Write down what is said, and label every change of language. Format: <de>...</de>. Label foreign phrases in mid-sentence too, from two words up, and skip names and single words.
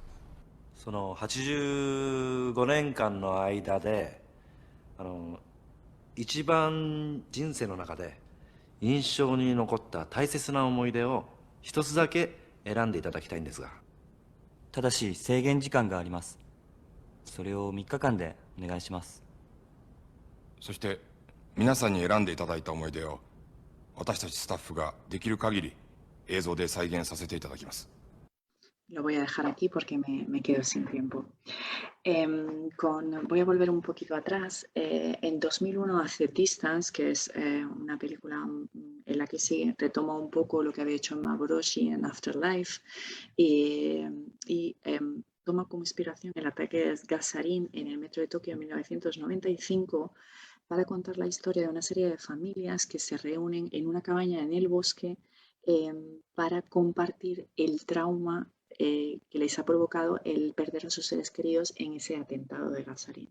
<ja>その85年間の間で一番人生の中で印象に残った大切な思い出を一つだけ選んでいただきたいんですが。ただし制限時間があります。それを3日間でお願いします。そして皆さんに選んでいただいた思い出を私たちスタッフができる限り映像で再現させていただきます。</ja> <es>Lo voy a dejar aquí porque me quedo sin tiempo. Voy a volver un poquito atrás. En 2001 hace Distance, que es una película en la que sí retoma un poco lo que había hecho Maboroshi en Afterlife y toma como inspiración el ataque de Gasarin en el metro de Tokio en 1995 para contar la historia de una serie de familias que se reúnen en una cabaña en el bosque para compartir el trauma que les ha provocado el perder a sus seres queridos en ese atentado de Gasarin.</es>